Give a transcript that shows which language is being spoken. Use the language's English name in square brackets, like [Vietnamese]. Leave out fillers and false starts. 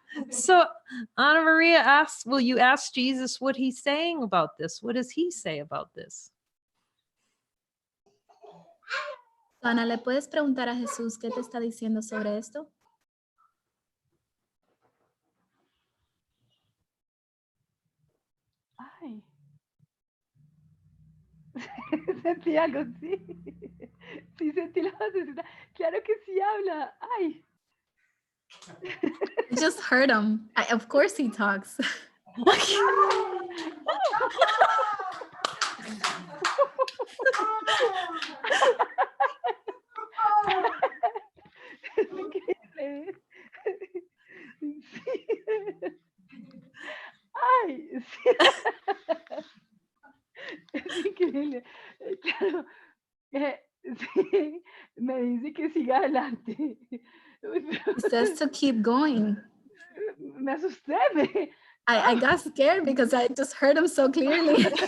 [English] So Anna Maria asks, will you ask Jesus what he's saying about this? What does he say about this? [Spanish] Ana, ¿le puedes preguntar a Jesús qué te está diciendo sobre esto? Ay. Sentí algo, sí. Sí, sentí la vocecita. Claro que sí habla. Ay. [English] I just heard him. Of course he talks. [Spanish] Es increíble. Sí. Ay, sí. Es increíble. Claro. Sí, me dice que siga adelante. [English] He says to keep going. [Spanish] Me asusté. [English] I got scared because I just heard him so clearly.